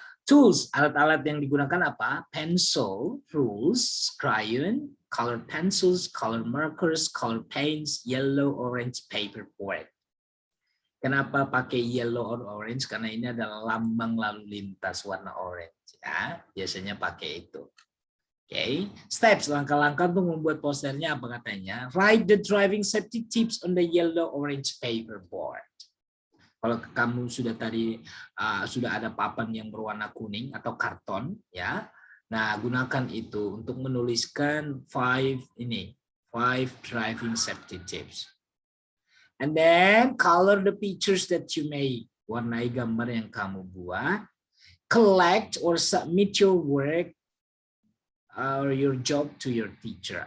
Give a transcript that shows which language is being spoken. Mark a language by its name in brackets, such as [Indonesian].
[English] Tools, [Indonesian] alat-alat yang digunakan apa? [English] Pencil, rules, crayon, color pencils, color markers, color paints, yellow, orange, paperboard. [Indonesian] Kenapa pakai [English] yellow or orange? [Indonesian] Karena ini adalah lambang lalu lintas warna orange. Ya, biasanya pakai itu. Oke, steps, langkah-langkah untuk membuat posternya apa katanya? [English] Write the driving safety tips on the yellow orange paperboard. [Indonesian] Kalau kamu sudah tadi sudah ada papan yang berwarna kuning atau karton, ya. Nah, gunakan itu untuk menuliskan 5 [English] driving safety tips. And then color the pictures that you make. [Indonesian] Warnai gambar yang kamu buat. [English] Collect or submit your work or your job to your teacher.